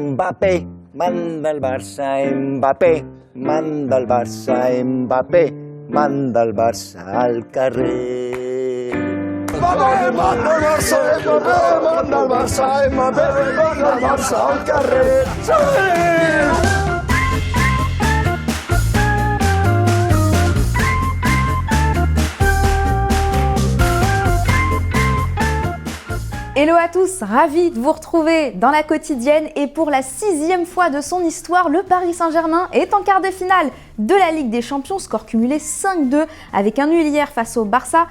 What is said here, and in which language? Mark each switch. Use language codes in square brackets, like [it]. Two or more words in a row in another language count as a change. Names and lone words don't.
[ca] Mbappé, manda el Barça, Mbappé, manda el Barça, Mbappé, manda el Barça al carrer. Mbappé, manda el Barça, Mbappé, manda el Barça, Mbappé, manda el Barça al carrer. ¡Sí! [fr] Hello à tous, ravi de vous retrouver dans la quotidienne et pour la 6e fois de son histoire, le Paris Saint-Germain est en quart de finale de la Ligue des Champions, score cumulé 5-2 avec un nul hier face au Barça.